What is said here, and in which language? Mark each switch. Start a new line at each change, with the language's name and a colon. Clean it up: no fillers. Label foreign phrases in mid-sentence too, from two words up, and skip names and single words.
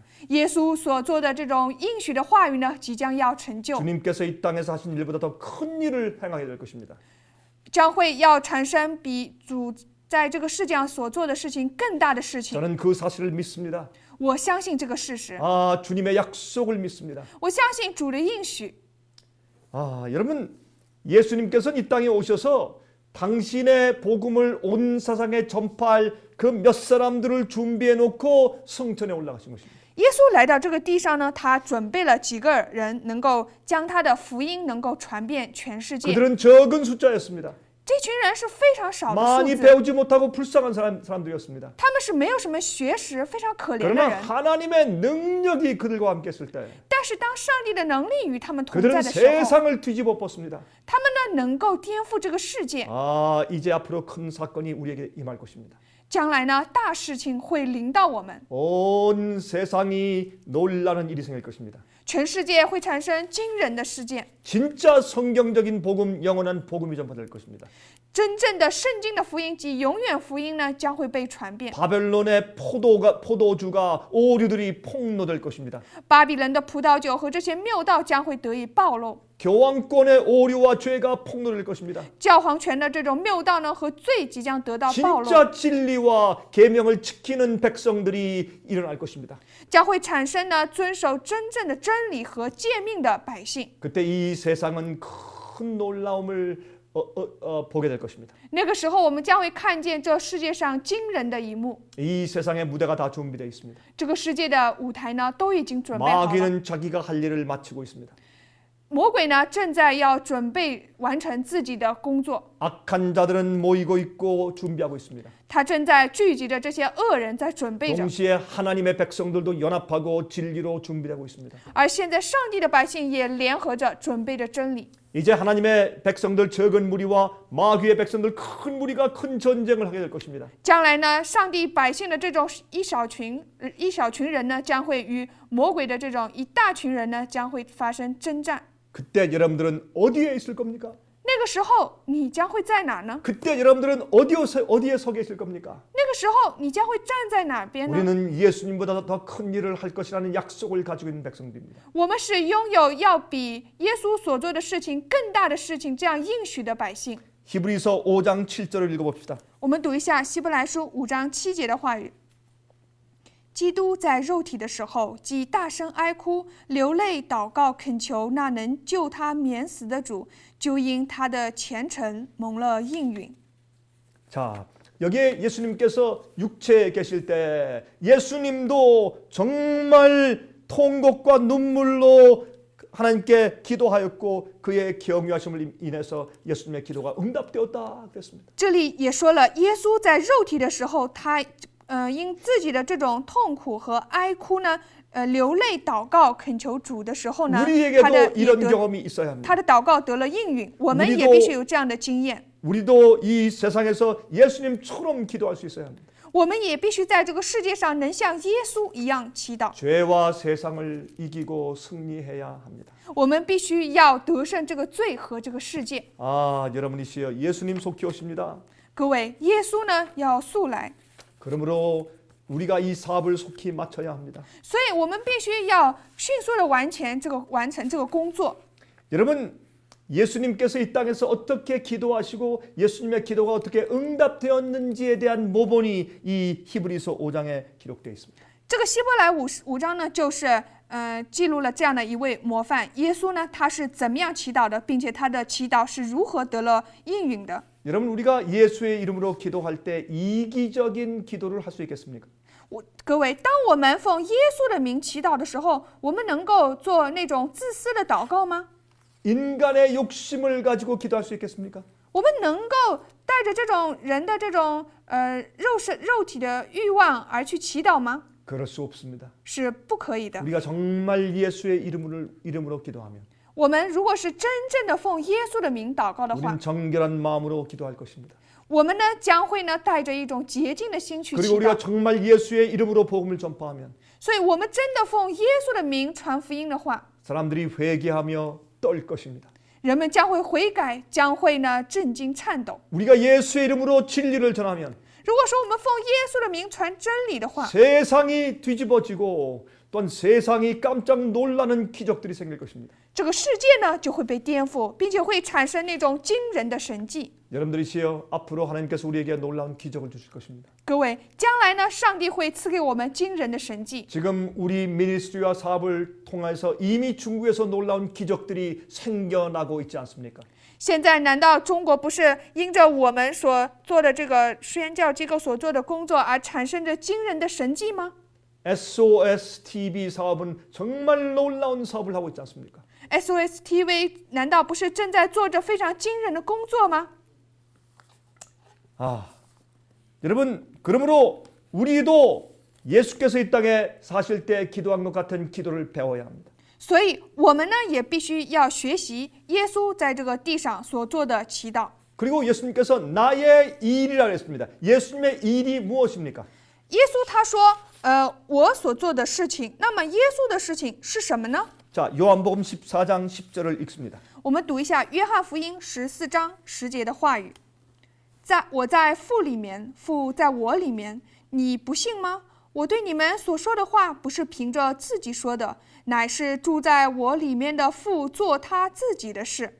Chinese: 耶稣所做的这种应许的话语呢，即将要成就，
Korean: 주님께서 이 땅에서 하신 일보다 더 큰 일을 행하게 될 것입니다.
Chinese: 将会要产生比主在这个世界上所做的事情更大的事情。
Korean: 저는 그 사실을 믿습니다.
Chinese: 我相信这个事实，
Korean: 주님의 약속을 믿습니다.
Chinese: 我相信主的应许。
Korean: 여러분, 예수님께서는 이 땅에 오셔서 당신의 복음을 온 세상에 전파할 그 몇 사람들을 준비해 놓고 성전에 올라가신 것입니다.
Chinese: 耶稣来到这个地上呢，他准备了几个人，能够将他的福音能够传遍全世界。
Korean: 그들은 적은 숫자였습니다.
Chinese: 这群人是非常少的
Korean: 많이
Chinese: 数字，
Korean: 배우지 못하고 불쌍한 사람들이었습니다.
Chinese: 他们是没有什么学识，非常可怜的
Korean: 그러나
Chinese: 人。
Korean: 하나님의 능력이 그들과 함께 있을 때
Chinese: 但是当上帝的能力与他们同
Korean: 그들은
Chinese: 在的时候，
Korean: 세상을 뒤집어 엎었습니다.
Chinese: 他们呢能够颠覆这个世界。
Korean: 아, 이제 앞으로 큰 사건이 우리에게 임할 것입니다.
Chinese: 将来呢，大事情会临到我们，
Korean: 온 세상이 놀라는 일이 생길 것입니다.
Chinese: 全世界会产生惊人的事件。
Korean: 진짜 성경적인 복음, 영원한 복음이 전파될 것입니다.
Chinese: 真正的圣经的福音及永远福音呢，将会被传遍。
Korean: 바벨론의 포도주가 오류들이 폭로될 것입니다.
Chinese: 巴比伦的葡萄酒和这些谬道将会得以暴露，
Korean: 교황권의 오류와 죄가 폭로될 것입니다.
Chinese: 教皇权的这种谬道呢和罪即将得到暴露，
Korean: 진짜 진리와 계명을 지키는 백성들이 일어날 것입니다.
Chinese: 将会产生呢遵守真正的真理和诫命的百姓。
Korean: 그때 이 세상은 큰 놀라움을 보게 될 것입니다.
Chinese: 那个时候，我们将会看见这世界上惊人的一幕。
Korean: 이 세상의 무대가 다 준비되어 있습니다.
Chinese: 这个世界的舞台呢都已经准备好了，
Korean: 마귀는 자기가 할 일을 마치고 있습니다.
Chinese: 魔鬼呢正在要准备完成自己的工作，
Korean: 악한 자들은 모이고 있고 준비하고 있습니다.
Chinese: 他正在聚集着这些恶人在准备着。
Korean: 동시에 하나님의 백성들도 연합하고 진리로 준비되고 있습니다.
Chinese: 而现在上帝的百姓也联合着准备着真理。
Korean: 이제 하나님의 백성들 적은 무리와 마귀의 백성들 큰 무리가 큰 전쟁을 하게 될 것입니다.
Chinese: 将来呢，上帝百姓的这种一小群人呢，将会与魔鬼的这种一大群人呢，将会发生征战。
Korean: 그때 여러분들은 어디에 있을 겁니까?
Chinese: 那个时候你将会在哪呢？
Korean: 그때 여러분들은 어디에 서 계실 겁니까?
Chinese: 那个时候你将会站在哪边呢？
Korean: 우리는 예수님보다 더 큰 일을 할 것이라는 약속을 가지고 있는 백성들입니다.
Chinese: 我们是拥有要比耶稣所做的事情更大的事情这样应许的百姓。
Korean: 히브리서 5장 7절을 읽어봅시다.
Chinese: 我们读一下希伯来书5章7节的话语。基督在肉体的时候，既大声哀哭、流泪、祷告、恳求那能救他免死的主，就因他的虔诚蒙了应允。
Korean: 자, 여기에 예수님께서 육체에 계실 때 예수님도 정말 통곡과 눈물로 하나님께 기도하였고 그의 경유하심을 인해서 예수님의 기도가 응답되었다 그랬습니다.
Chinese: 这里也说了，耶稣在肉体的时候，他因自己的这种痛苦和哀哭呢，流泪祷告恳求主的时候呢，
Korean: 우리에게도 이런 경험이 있어야 합니다.
Chinese: 他的祷告得了应允，我们也必须有这样的经验。
Korean: 우리도 이 세상에서 예수님처럼 기도할 수 있어야 합니다.
Chinese: 我们也必须在这个世界上能像耶稣一样祈祷。
Korean: 죄와 세상을 이기고 승리해야 합니다.
Chinese: 我们必须要得胜这个罪和这个世界。
Korean: 아, 여러분이시여 예수님 속히 오십니다.
Chinese: 各位，耶稣呢要速来，
Korean: 그러므로 우리가 이 사업을 속히 마쳐야 합니다.
Chinese: 所以我们必须要迅速的完成这个工作。
Korean: 여러분, 예수님께서 이 땅에서 어떻게 기도하시고 예수님의 기도가 어떻게 응답되었는지에 대한 모본이 이 히브리서 5장에 기록되어 있습니다.
Chinese: 这个希伯来五章呢，就是记录了这样的一位模范。耶稣呢，他是怎么样祈祷的，并且他的祈祷是如何得了应允的。
Korean: 여러분, 우리가 예수의 이름으로 기도할 때 이기적인 기도를 할 수 있겠습니까?
Chinese: 各位，当我们奉耶稣的名祈祷的时候，我们能够做那种自私的祷告吗？
Korean: 인간의 욕심을 가지고 기도할 수 있겠습니까?
Chinese: 我们能够带着这种人的这种肉体的欲望而去祈祷吗？
Korean: 그럴 수 없습니다.
Chinese: 是不可以的。
Korean: 우리가 정말 예수의 이름으로 기도하면
Chinese: 我们如果是真正的奉耶稣的名祷告的话，
Korean: 우리는 정결한 마음으로 기도할 것입니다.
Chinese: 我们呢将会呢带着一种洁净的心去祈
Korean: 그리고 우리가
Chinese: 祷。
Korean: 정말 예수의 이름으로 복음을 전파하면
Chinese: 所以，我们真的奉耶稣的名传福音的话，
Korean: 사람들이 회개하며 떨 것입니다.
Chinese: 人们将会悔改，将会呢震惊颤抖。
Korean: 우리가 예수의 이름으로 진리를 전하면
Chinese: 如果说我们奉耶稣的名传真理的话，
Korean: 세상이 뒤집어지고 또한 세상이 깜짝 놀라는 기적들이 생길 것입니다.
Chinese: 这个世界呢就会被颠覆，并且会产生那种惊人的神迹。
Korean: 여러분들이시여 앞으로 하나님께서 우리에게 놀라운 기적을 주실 것입니다.
Chinese: 各位，将来呢，上帝会赐给我们惊人的神迹。
Korean: 지금 우리 미니스트리와 사업을 통해서 이미 중국에서 놀라운 기적들이 생겨나고 있지 않습니까?
Chinese: 现在难道中国不是因着我们所做的这个宣教机构所做的工作而产生着惊人的神迹吗？
Korean: SOS TV 사업은 정말 놀라운 사업을 하고 있지 않습니까?
Chinese: SOS TV 难道不是正在做着非常惊人的工作吗？
Korean: 여러분, 그러므로 우리도 예수께서 이 땅에 사실 때 기도한 것 같은 기도를 배워야 합니다.
Chinese: 所以我们呢也必须要学习耶稣在这个地上所做的祈祷。
Korean: 그리고 예수님께서 나의 일이라고 했습니다. 예수님의 일이 무엇입니까?
Chinese: 耶稣他说，我所做的事情，那么耶稣的事情是什么呢？
Korean: 자, 요한복음 14장 10절을 읽습니다.
Chinese: 我们读一下约翰福音14章10节的话语：我在父里面，父在我里面，你不信吗？我对你们所说的话，不是凭着自己说的，乃是住在我里面的父做他自己的事。